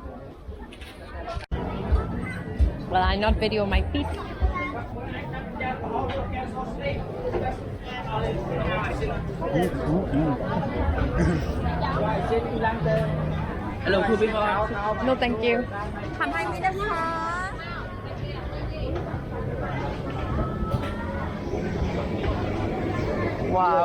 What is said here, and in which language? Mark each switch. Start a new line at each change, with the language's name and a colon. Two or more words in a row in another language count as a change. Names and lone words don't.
English: Well, I not video my feet. Hello, cool people. No, thank you.
Thai: ทำให้ไม่ได้ค่ะ
English: Wow.